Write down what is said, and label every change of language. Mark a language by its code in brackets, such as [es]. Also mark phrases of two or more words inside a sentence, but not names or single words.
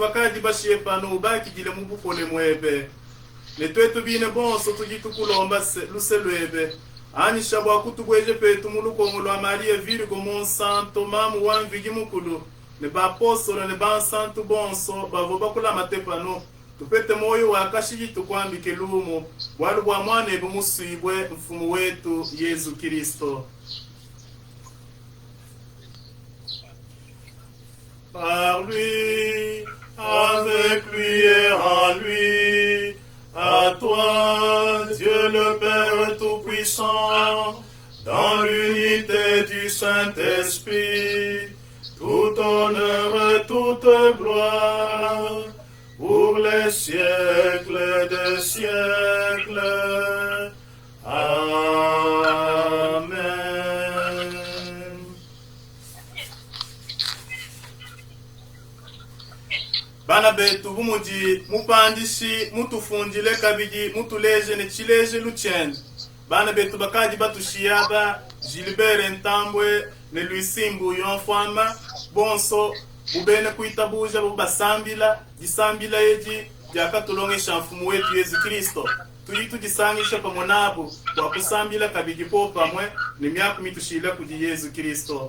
[lua] bakaji bashiye pano bakigile mubufole mwebe ne twetu bine bonso tujitukulomba luselwebe anisha bwa kutugweje petu mulukongo lwa Maria Virgo Mon Santo mamu wanvigi mukulu ne bapostolo ne bansantu bonso bavo bakula matepano tupete moyo wakashiji tukwambike lumo walu bwa mwane bumusibwe mfumu wetu Yesu Kristo. [fr] Par lui, avec lui et en lui, à toi, Dieu le Père Tout-Puissant, dans l'unité du Saint-Esprit, tout honneur, toute gloire, pour les siècles des siècles. Amen. [lua] Bana betu bumuji mupandishi mutufundile kabiji mutuleje ne chileje luchende. Bana betu bakaji batushiyaba Gilbert Ntambwe ne Luisimbu Yonfwama bonso bubene kuitabuja bubasambila jisambila yeji jakatulongesha mfumu wetu Yesu Kristo tuyitu jisangisha pamonabo kwa kusambila kabiji po pamwe ni miaku mitushila kuji Yesu Kristo.